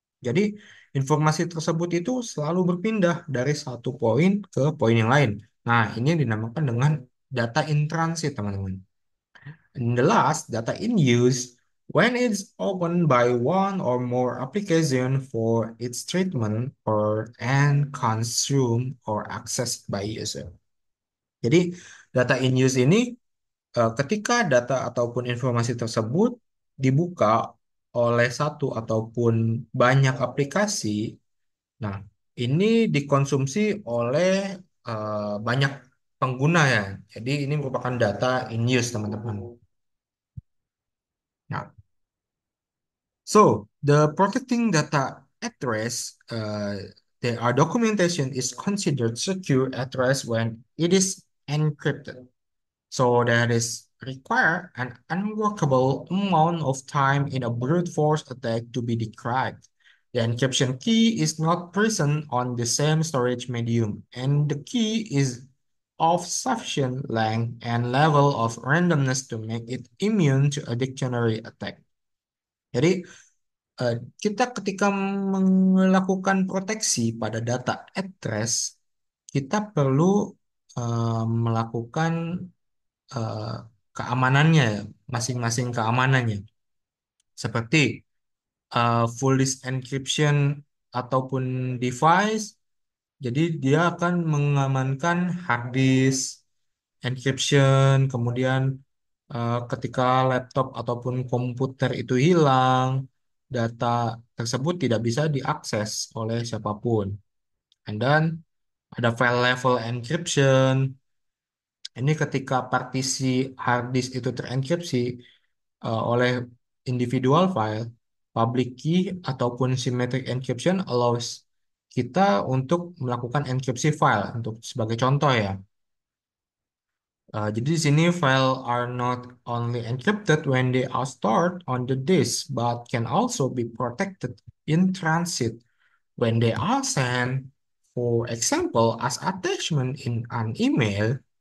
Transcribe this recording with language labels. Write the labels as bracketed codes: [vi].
[id] Jadi informasi tersebut itu selalu berpindah dari satu poin ke poin yang lain. Nah, ini dinamakan dengan data in transit teman-teman. [en] And the last, data in use, when it's opened by one or more application for its treatment or and consumed or accessed by user. [id] Jadi data in use ini ketika data ataupun informasi tersebut dibuka oleh satu ataupun banyak aplikasi, nah ini dikonsumsi oleh banyak pengguna ya. Jadi ini merupakan data in use teman-teman. [en] Nah, so the protecting data at rest, our documentation is considered secure at rest when it is encrypted. So that is require an unworkable amount of time in a brute force attack to be decrypted. The encryption key is not present on the same storage medium, and the key is of sufficient length and level of randomness to make it immune to a dictionary attack. [id] Jadi, eh, kita ketika melakukan proteksi pada data at rest, kita perlu melakukan eh, keamanannya, ya, masing-masing keamanannya. Seperti full disk encryption ataupun device, jadi dia akan mengamankan hard disk encryption, kemudian ketika laptop ataupun komputer itu hilang, data tersebut tidak bisa diakses oleh siapapun. [en] And then [id] ada [en] file level encryption. [id] Ini ketika partisi hard disk itu terenkripsi oleh individual file, public key ataupun symmetric encryption [en] allows [id] kita untuk melakukan enkripsi file. Untuk sebagai contoh ya. Jadi di sini [en] file are not only encrypted when they are stored on the disk, but can also be protected in transit when they are sent, for example, as attachment in an email.